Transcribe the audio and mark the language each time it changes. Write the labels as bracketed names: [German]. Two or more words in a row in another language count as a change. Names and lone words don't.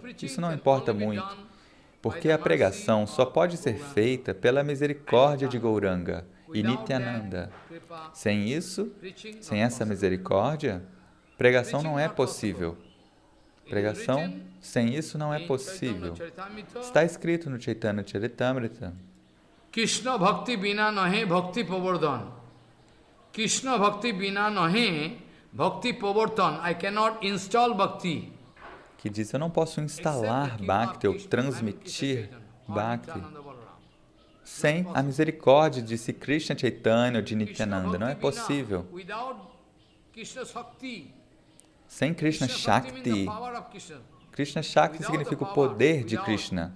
[Portuguese] Isso não importa muito, porque a pregação só pode ser feita pela misericórdia de Gauranga e Nityananda. Sem isso, sem essa misericórdia, pregação não é possível. Pregação, sem isso, não é possível. Está escrito no Chaitanya Charitamrita. [Bangla] কৃষ্ণ ভক্তি বিনা নহে ভক্তি প্রবর্তন. কৃষ্ণ ভক্তি বিনা নহে ভক্তি প্রবর্তন. [English] I cannot install bhakti. [Portuguese] Que diz, eu não posso instalar bhakti ou transmitir bhakti sem a misericórdia de Sri Krishna Chaitanya ou de Nityananda. Não é possível. Sem [Sanskrit] कृष्ण शक्ति. कृष्ण शक्ति [Portuguese] significa o poder de Krishna.